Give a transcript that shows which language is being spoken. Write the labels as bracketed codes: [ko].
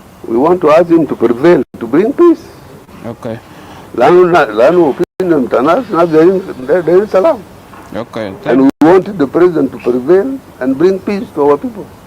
[en] We want to ask him to prevail, to bring peace. Okay. [ar] لأنه فينا ناس دايرين سلام. [en] Okay. And we wanted the president to prevail and bring peace to our people.